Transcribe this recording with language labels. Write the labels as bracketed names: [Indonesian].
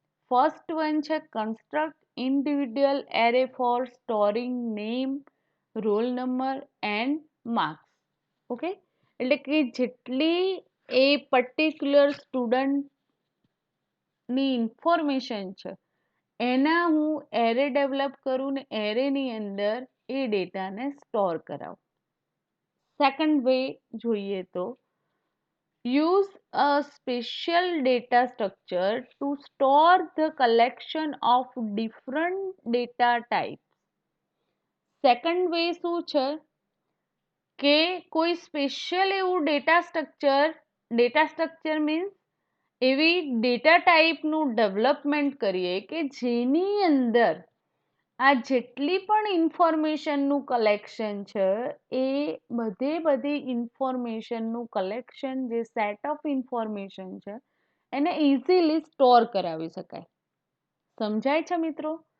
[English] First one છે construct individual array for storing name, roll number and marks. [Gujarati] Okay, એટલે કે જેટલી એ particular સ્ટુડન્ટની information છે એના હું એરે ડેવલપ કરું ને એરેની અંદર એ ડેટાને સ્ટોર કરાવું. [English] second way [Gujarati] જોઈએ તો [English] use a special data structure to store the collection of different data types. [Gujarati] Second way શું છે કે કોઈ સ્પેશિયલ એવું ડેટા સ્ટ્રક્ચર મીન્સ એવી ડેટા ટાઈપનું ડેવલપમેન્ટ કરીએ કે જેની અંદર આ જેટલી પણ ઇન્ફોર્મેશનનું કલેક્શન છે એ બધી ઇન્ફોર્મેશનનું કલેક્શન, જે સેટ ઓફ ઇન્ફોર્મેશન છે એને ઇઝીલી સ્ટોર કરાવી શકાય. સમજાય છે મિત્રો?